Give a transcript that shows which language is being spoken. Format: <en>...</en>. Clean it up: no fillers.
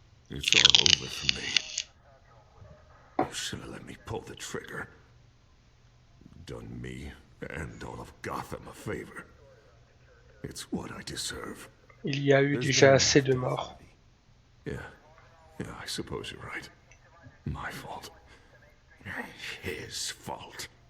<en>It's all over for me. You should have let me pull the trigger. Done me and all of Gotham a favor. It's what I deserve.</en> <fr>Il y a eu déjà assez de morts.</fr> <en>Yeah, I suppose you're right. My fault. His fault.</en>